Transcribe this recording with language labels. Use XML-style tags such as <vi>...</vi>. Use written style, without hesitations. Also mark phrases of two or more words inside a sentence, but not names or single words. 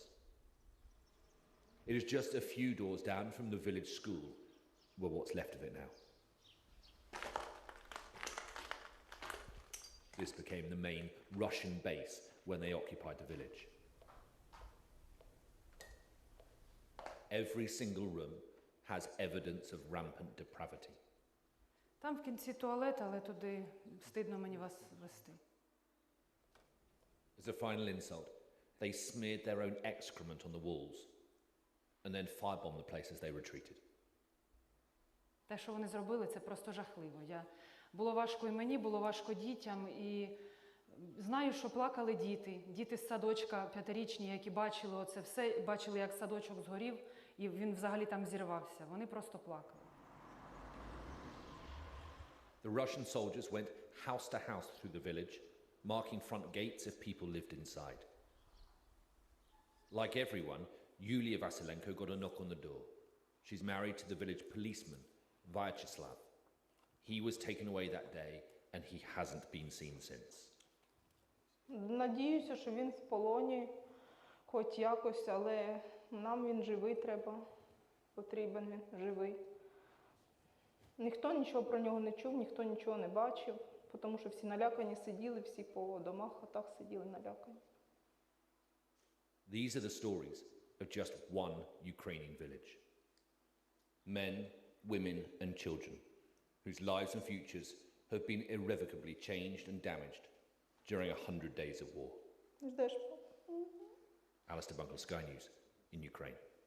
<en>It is just a few doors down from the village school, well, what's left of it now. This became the main Russian base when they occupied the village. Every single room has evidence of rampant depravity.</en> <uk>Там в кінці туалет, але туди стидно мені вас вести.</uk> <en>As a final insult, they smeared their own excrement on the walls and then firebombed the places they retreated.</en> <uk>Те, що вони зробили, це просто жахливо. Було важко і мені, було важко дітям, і знаю, що плакали діти. Діти з садочка 5-річні, які бачили оце все, бачили, як садочок згорів, і він взагалі там зірвався. Вони просто плакали.</uk> <en>The Russian soldiers went house to house through the village, marking front gates if people lived inside. Like everyone, Yulia Vasilenko got a knock on the door. She's married to the village policeman, Vyacheslav. He was taken away that day, and he hasn't been seen since.</en> <uk>Надіюся, що він в полоні, хоч якось, але нам він живий треба, потрібен він живий. Ніхто нічого про нього не чув, ніхто нічого не бачив, тому що всі налякані сиділи, всі по домах отак сиділи налякані.</uk> <en>These are the stories of just one Ukrainian village. Men, women and children whose lives and futures have been irrevocably changed and damaged during 100 days of war. Alistair Bunkle, Sky News in Ukraine.</en>